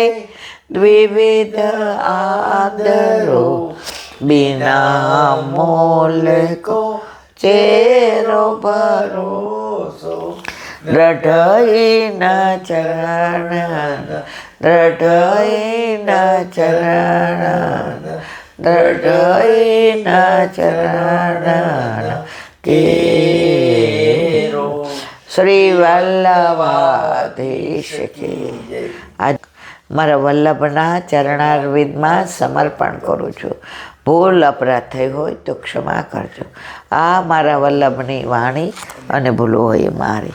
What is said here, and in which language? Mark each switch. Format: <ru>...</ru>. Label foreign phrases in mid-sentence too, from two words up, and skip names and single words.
<bra>द्विविध आदरो बिना मोल को चेरो भरोसो दृढ़ई न चरण दृढ़ई न चरण दृढ़ई न चरण केरो.</bra> <hi>श्री वल्लभाधीश की जय.</hi> <gu>આજ મારા વલ્લભના ચરણારવિંદમાં સમર્પણ કરું છું. ભૂલ અપરાધ થઈ હોય તો ક્ષમા કરજો. આ મારા વલ્લભની વાણી અને ભૂલો હોય મારી.</gu>